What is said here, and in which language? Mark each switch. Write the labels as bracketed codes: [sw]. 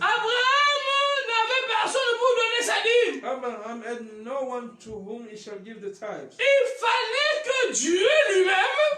[fr] Abraham n'avait personne pour donner sa dîme. [en] Abraham had no one to whom he shall give the tithes. [fr] Il fallait que Dieu lui-même